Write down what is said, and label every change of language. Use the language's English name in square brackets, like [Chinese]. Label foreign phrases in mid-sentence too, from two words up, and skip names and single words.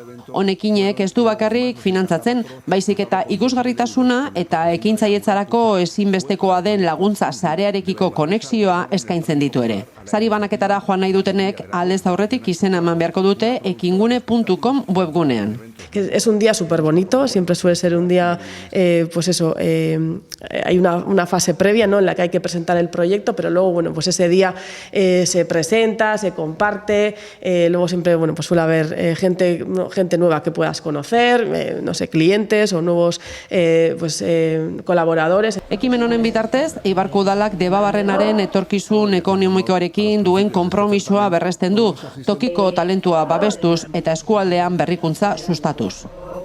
[Basque] Honekinek ez du bakarrik finantzatzen, baizik eta ikusgarritasuna eta ekintzailetzarako ezinbestekoa den laguntza sarearekiko konexioa eskaintzen ditu ere. Sari banaketara joan nahi dutenek aldez aurretik izena eman beharko dute ekingune.com webgunean. [Spanish] Es un día súper bonito, siempre suele ser un día, hay una fase previa, ¿no?, en la que hay que presentar el proyecto, pero luego, ese día se presenta, se comparte, luego siempre, suele haber gente nueva que puedas conocer, clientes o nuevos colaboradores. [Basque] Ekimen honen bitartez, Eibarko udalak Debabarrenaren etorkizun ekonomikoarekin duen konpromisoa berresten du, tokiko talentua babestuz eta eskualdean berrikuntza sustatuz.